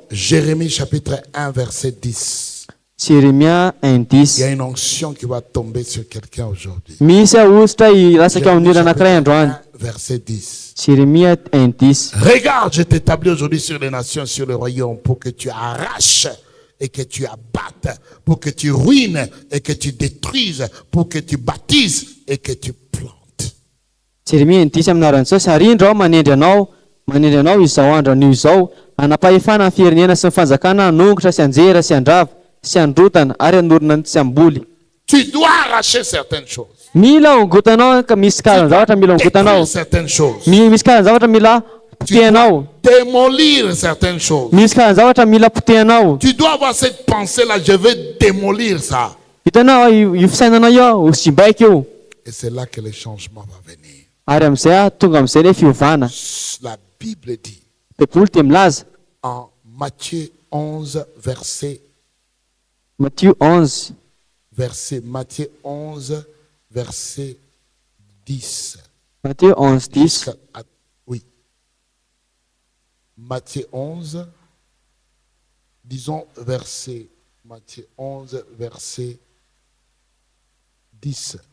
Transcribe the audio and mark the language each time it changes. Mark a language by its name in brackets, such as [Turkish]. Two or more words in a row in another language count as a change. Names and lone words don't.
[French] Jérémie chapitre 1 verset 10. [Malagasy] Jeremia [French] Il y a [Malagasy] 1:10. [French] une onction qui va tomber sur quelqu'un aujourd'hui. [Malagasy] Misy ahositra irasaka amin'ny olona anankiray androany. [French] 1 verset 10. [Malagasy] Jeremia 1:10. [French] Regarde, je t'établis aujourd'hui sur les nations, sur le royaume, pour que tu arraches et que tu abattes, pour que tu ruines et que tu détruises, pour que tu baptises et que tu plantes. [Malagasy] Jeremia 1:10 amin'ny anaran'i Jesosy. Ary indro aho manendry anao izao andro anio izao, anapahefana ny firenena sy ny fanjakana, hanongotra sy anjera sy andrava sy androtana ary hanorina sy amboly. [French] Tu dois arracher certaines choses. [Malagasy] Mila ongotanao ka misy karazana zavatra mila ongotanao. [French] Détruire certaines choses. [Malagasy] Misy karazana zavatra mila potehanao. [French] Démolir certaines choses. [Malagasy] Misy karazana zavatra mila potehanao. [French] Tu dois avoir cette pensée-là, je vais démolir ça. [Malagasy] Hitanao io fisainanao io ho simbaika io. [French] Et c'est là que le changement va venir. [Malagasy] Ary amin'izay tonga amin'izay ilay fiovana. [French] La Bible dit [Malagasy] Baiboly dia milaza [French] en Matthieu 11, [Malagasy] Matthieu 11 [French] Matthieu 11, verset 10. [Malagasy] Matthieu 11:10. [French] Oui. Matthieu 11, disons Matthieu 11, verset 10.